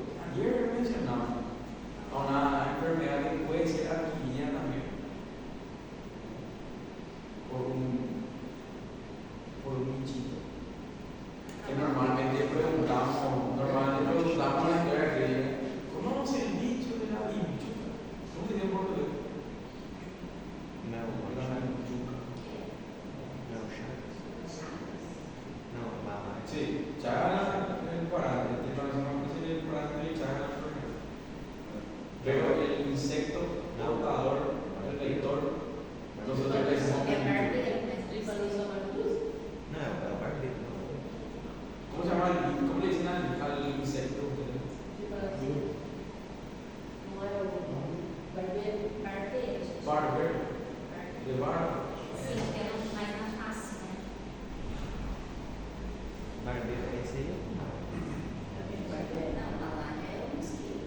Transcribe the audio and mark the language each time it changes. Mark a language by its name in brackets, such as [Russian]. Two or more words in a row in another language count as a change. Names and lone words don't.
[Spanish] Ayer mencionaba a una enfermedad que puede ser adquirida también por un bichito. Que normalmente preguntamos a la historia que diga, ¿conoce el bicho de la bichuca? ¿Cómo se llama en portugués? [Portuguese] Não, [Spanish] La bichuca. [Portuguese] não, Chagas. Não, Bala. [Spanish] Sí, Chagas es el parásito, el parásito de Chagas. Pero el insecto portador, el vector, nosotros le decimos [Portuguese] é barbeiro, mas Não, é o barbeiro, não. [Spanish] ¿cómo se llama? ¿Cómo le dicen al insecto? [Portuguese] Não é o barbeiro? barbeiro, gente. [Spanish] Barber, de barba. [Portuguese] Sim, que é mais na face, né? Barbeiro, esse aí Não, lá é o mosquito.